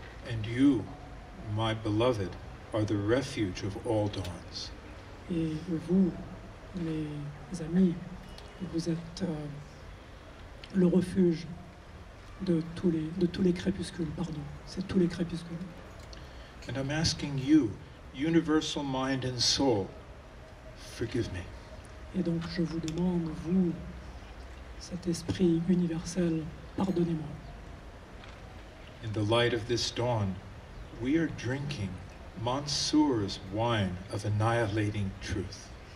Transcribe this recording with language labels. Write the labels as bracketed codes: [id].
[en] And you, my beloved, are the refuge of all dawns. [fr] Et vous, mes amis, vous êtes le refuge de tous les crépuscules, pardon. C'est tous les crépuscules. [en] And I'm asking you, universal mind and soul, forgive me. [fr] Et donc je vous demande, vous, cet esprit universel, pardonnez-moi. [en] In the light of this dawn, we are drinking Mansour's wine of annihilating truth.